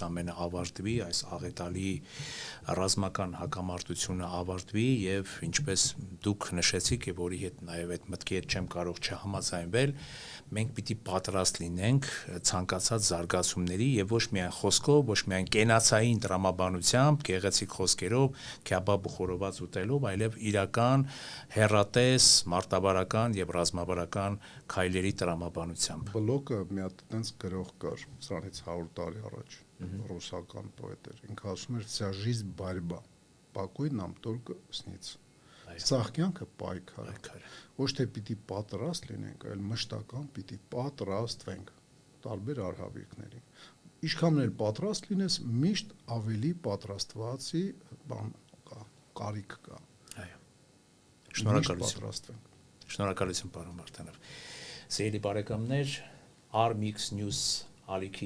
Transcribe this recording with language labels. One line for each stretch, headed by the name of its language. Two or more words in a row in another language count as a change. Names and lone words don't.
Armenian: ամենը ավարտվի, այս աղետալի ռազմական հակամարտությունը ավարտվի եւ ինչպես դուք նշեցիք եւ որի հետ նաեւ այդ մտքի հետ չեմ կարող չհամաձայնվել, մենք պիտի պատրաստ լինենք ցանկացած զարգացումների եւ ոչ միայն խոսքով, ոչ միայն կենացային տրամաբանությամբ, գեղեցիկ խոսքերով, քյաբաբ ու խորոված ուտելով, այլև իրական հերատես, մարտավարական եւ ռազմավարական քայլերի տրամաբանությամբ։ Բլոկը մի հատ տենց գրող կար, սրանից 100 տարի առաջ, ռուսական պոետ էր։ Ինքը ասում էր
Russian: «Вся жизнь борьба, покой нам только снится»։
Armenian: Սաղ կյանքը պայքար է։ Ոչ թե պիտի պատրաստ լինենք, այլ մշտական պիտի պատրաստվենք տարբեր արհավիրքների։ Ինչքան էլ պատրաստ լինես, միշտ ավելի պատրաստվածի բան կա, կարիք կա։ Այո։ Շնորհակալություն։ Շնորհակալություն պարոն Վարդանов։ Սիրելի բարեկամներ, Armix News ալիքի